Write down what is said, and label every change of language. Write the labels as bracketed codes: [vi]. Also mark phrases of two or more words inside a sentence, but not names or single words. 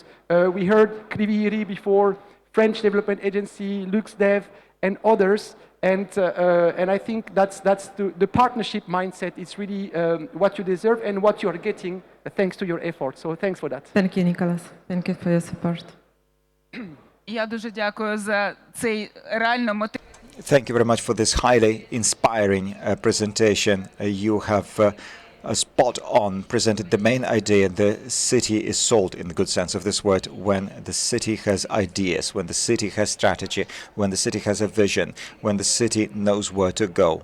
[en] We heard Kriviri before, French Development Agency, LuxDev, and others. And I think that's the partnership mindset. It's really what you deserve and what you are getting thanks to your effort. So thanks for that. Thank you, Nicholas. Thank you for your support. [uk] Я дуже дякую за цей реально [en] Thank you very much for this highly inspiring presentation. You have spot on presented the main idea. The city is sold in the good sense of this word when the city has ideas, when the city has strategy, when the city has a vision, when the city knows where to go.